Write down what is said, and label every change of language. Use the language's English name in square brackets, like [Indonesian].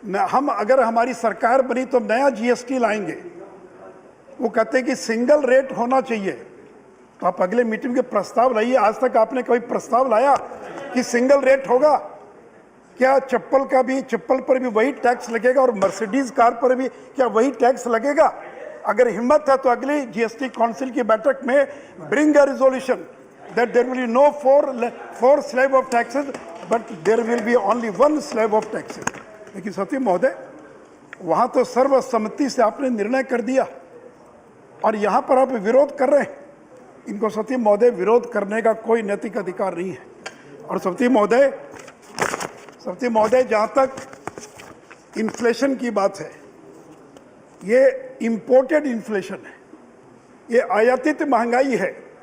[Hindi] हम अगर हमारी सरकार बनी तो नया GST लाएंगे। वो कहते हैं कि सिंगल रेट होना चाहिए। तो आप अगले मीटिंग के प्रस्ताव लाइए। आज तक आपने कभी प्रस्ताव लाया कि सिंगल रेट होगा? क्या चप्पल पर भी वही टैक्स लगेगा और मर्सिडीज कार पर भी क्या वही टैक्स लगेगा? अगर हिम्मत है तो अगली GST काउंसिल की बैठक में [English] Bring a resolution that there will be no four slab of taxes, but there will be only one slab of taxes. [Hindi] लेकिन सती महोदय, वहाँ तो सर्वसम्मति से आपने निर्णय कर दिया और यहाँ पर आप विरोध कर रहे हैं। इनको सती महोदय विरोध करने का कोई नैतिक अधिकार नहीं है। और सती महोदय, जहाँ तक इन्फ्लेशन की बात है, ये [English] imported inflation [Hindi] है, ये आयातित महंगाई है।